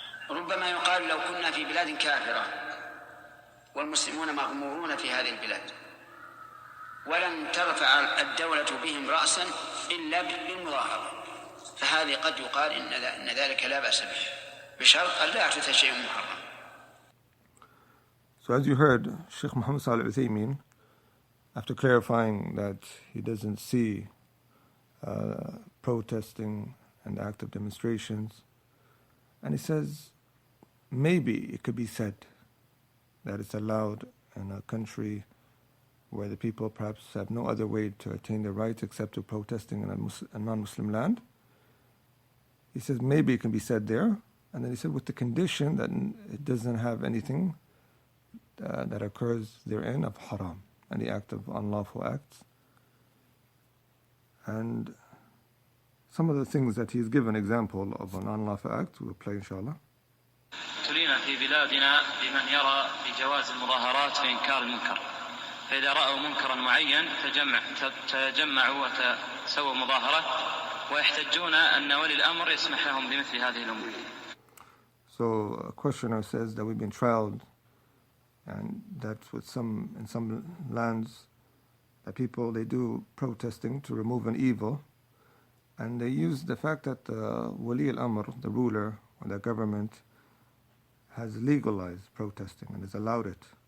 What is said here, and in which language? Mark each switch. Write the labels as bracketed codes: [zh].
[ar] ربما يقال لو كنا في بلاد كافرة والمسلمون مغمورون في هذه البلاد ولم ترفع الدولة بهم رأسا إلا بالمظاهرة، فهذه قد يقال إن ذلك لا بأس به بشرط أن لا يحدث شيء محرم. [en] So as you heard, Sheikh Muhammad Salih Uthaymin, after clarifying that he doesn't see protesting and active demonstrations, and he says maybe it could be said that it's allowed in a country where the people perhaps have no other way to attain their rights except to protesting in a non-Muslim land. He says maybe it can be said there, and then he said with the condition that it doesn't have anything that occurs therein of haram, any act of unlawful acts. And some of the things that he's given example of an unlawful act, we'll play inshallah. [ar] ابتلينا في بلادنا بمن يرى بجواز المظاهرات في إنكار المنكر، فإذا رأوا منكرا معين تجمعوا وتسووا مظاهرة ويحتجون أن ولي الأمر يسمح لهم بمثل هذه الأمور. [en] So a questioner says that we've been trialed, and that in some lands that people, they do protesting to remove an evil, and they use the fact that the Wali al-Amr, the ruler or the government, has legalized protesting and has allowed it.